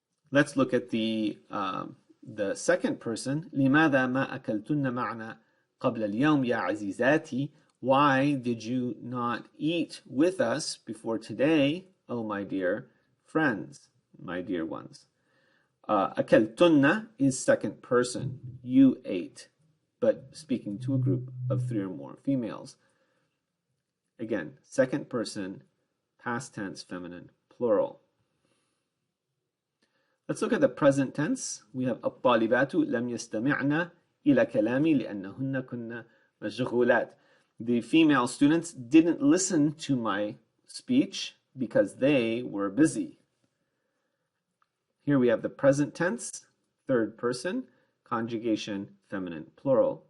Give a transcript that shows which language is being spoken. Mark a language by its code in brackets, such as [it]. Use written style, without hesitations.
[en] Let's look at the second person. [ar] لماذا ما أكلتن معنا قبل اليوم يا عزيزاتي? [en] Why did you not eat with us before today, oh my dear friends, my dear ones? أكلتن is second person. You ate, but speaking to a group of three or more females. Again, second person, past tense, feminine, plural. Let's look at the present tense. We have [ar] الطالبات لم يستمعن إلى كلامي لأنهن كن مشغولات. [en] The female students didn't listen to my speech because they were busy. Here we have the present tense, third person, conjugation, feminine, plural.